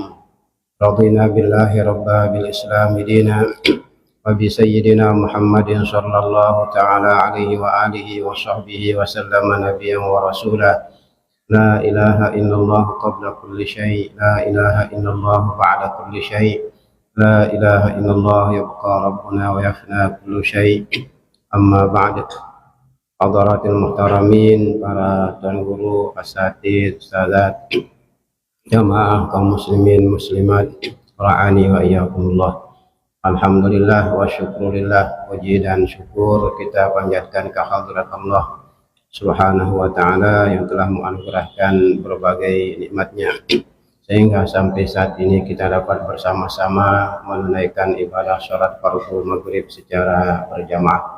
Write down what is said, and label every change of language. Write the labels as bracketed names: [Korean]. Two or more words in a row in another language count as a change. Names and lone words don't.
[Arabic] رضينا بالله ربا، بالإسلام دينا، وبسيدنا محمد صلى الله تعالى عليه وآله وصحبه وسلم نبيا ورسولا. لا إله إلا الله قبل كل شيء، لا إله إلا الله بعد كل شيء، لا إله إلا الله يبقى ربنا ويفنى كل شيء. أما بعد. حضرات المحترمين, [Indonesian] para tuan guru, asatidz, ustadzat, jamaah kaum muslimin muslimat, [Arabic] رعاني وإياكم الله. الحمد لله والشكر لله, [Indonesian] puji dan syukur kita panjatkan ke hadirat Allah [Arabic] سبحانه وتعالى [Indonesian] yang telah menganugerahkan berbagai nikmatnya sehingga sampai saat ini kita dapat bersama-sama menunaikan ibadah sholat fardu maghrib secara berjamaah.